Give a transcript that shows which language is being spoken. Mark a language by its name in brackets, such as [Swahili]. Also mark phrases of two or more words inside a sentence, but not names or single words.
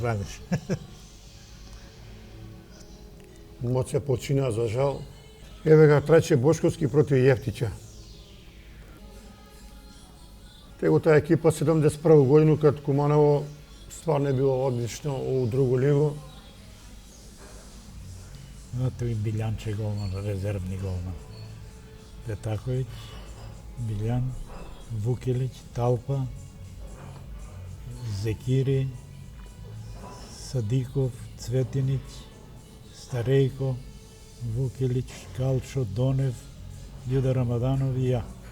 [Macedonian] разбанеш. Моце почина за жал. Еве га Траче Бошковски против Јефтиќа. Него таа екипа 71 годину кад Куманово стварно е било одлично у другу лигу. На тој Билјанче голман, резервни голман. Петаковиќ, Билјан, Вукелиќ, Талпа, Зекири, Садиков, Цветиниќ, Старејко, Вукелиќ, Калчо, Донев, Људа Рамаданов и ја.